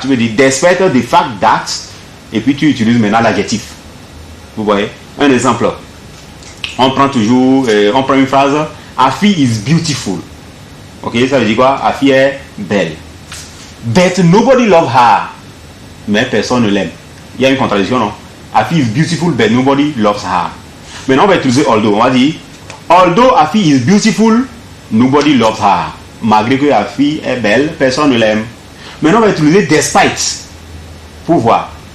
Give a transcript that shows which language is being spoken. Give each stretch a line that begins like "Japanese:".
French: Tu veux dire
English: despite the fact that.
French: Et puis tu utilises maintenant l'adjectif. Vous voyez? Un exemple. On prend une phrase.
English: Afi is beautiful.
French: Ok, ça veut dire quoi? Afi est belle.
English: But nobody love her.
French: Mais personne ne l'aime. Il y a une contradiction, non?
English: Afi is beautiful, but nobody loves her.
French: Maintenant, on va utiliser
English: although.
French: On va dire,
English: although Afi is beautiful, nobody loves her.
French: Malgré que Afi est belle, personne ne l'aime. Maintenant, on va utiliser despite pour voir.